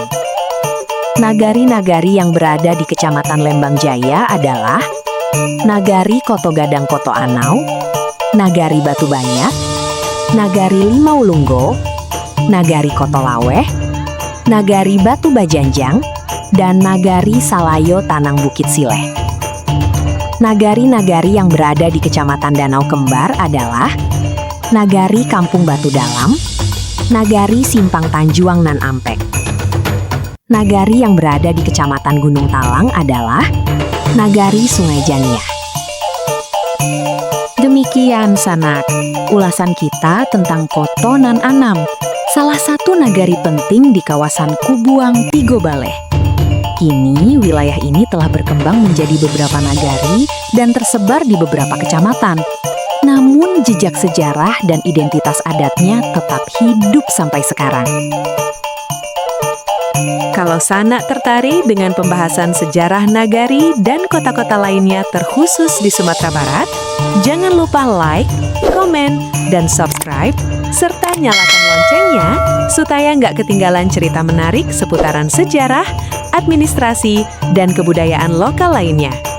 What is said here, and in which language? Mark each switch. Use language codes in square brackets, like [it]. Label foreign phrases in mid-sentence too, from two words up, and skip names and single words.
[id] Nagari-nagari yang berada di Kecamatan Lembang Jaya adalah Nagari Koto Gadang Koto Anau, Nagari Batu Banyak, Nagari Limau Lunggo, Nagari Koto Laweh, Nagari Batu Bajanjang, dan Nagari Salayo Tanang Bukit Sileh. Nagari-nagari yang berada di Kecamatan Danau Kembar adalah Nagari Kampung Batu Dalam, Nagari Simpang Tanjuang nan Ampek. Nagari yang berada di Kecamatan Gunung Talang adalah Nagari Sungai Jania. Demikian Sanak, ulasan kita tentang Koto nan Anam, salah satu nagari penting di kawasan Kubuang, Tigo Baleh. Kini wilayah ini telah berkembang menjadi beberapa nagari dan tersebar di beberapa kecamatan. Namun jejak sejarah dan identitas adatnya tetap hidup sampai sekarang. Kalau Sanak tertarik dengan pembahasan sejarah nagari dan kota-kota lainnya terkhusus di Sumatera Barat, jangan lupa like, komen, dan subscribe, serta nyalakan loncengnya supaya nggak ketinggalan cerita menarik seputaran sejarah, administrasi, dan kebudayaan lokal lainnya.